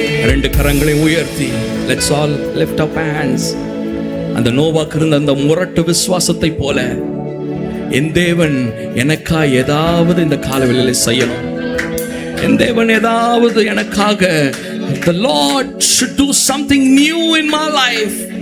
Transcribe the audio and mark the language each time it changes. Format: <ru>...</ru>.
<ta>ரெண்டு கரங்களை உயர்த்தி</ta> <en>let's all lift up hands.</en> <ta>அந்த நோவாக்கு இருந்த அந்த முரட்டு விசுவாசத்தை போல என் தேவன் எனக்கா ஏதாவது இந்த காலவெளியில் செய்யணும். என் தேவன் ஏதாவது எனக்காக</ta> <en>the Lord should do something new in my life.</en>